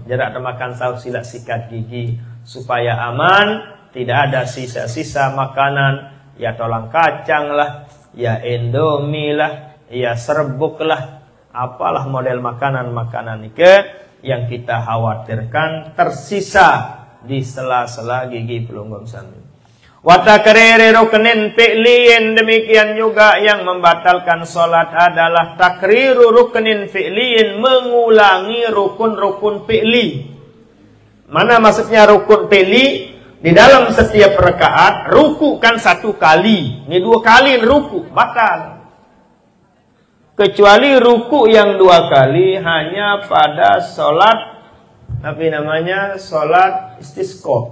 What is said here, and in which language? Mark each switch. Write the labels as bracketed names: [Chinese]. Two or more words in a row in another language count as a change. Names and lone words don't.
[Indonesian] Jarak makan sahur sila sikat gigi supaya aman, tidak ada sisa-sisa makanan, ya tolang kacang lah, ya indomie lah, ya serbuk lah, apalah model makanan-makanan ini yang kita khawatirkan tersisa di sela-sela gigi pelungguh sami. [Arabic] وتكرير ركن فعلي, [Indonesian] demikian juga yang membatalkan salat adalah [Arabic] تكرير ركن فعلي, [Indonesian] mengulangi rukun-rukun fi'li. Mana maksudnya rukun fi'li? Di dalam setiap rakaat ruku kan 1 kali, ini 2 kali ruku, batal. Kecuali ruku yang 2 kali hanya pada salat salat istisqa.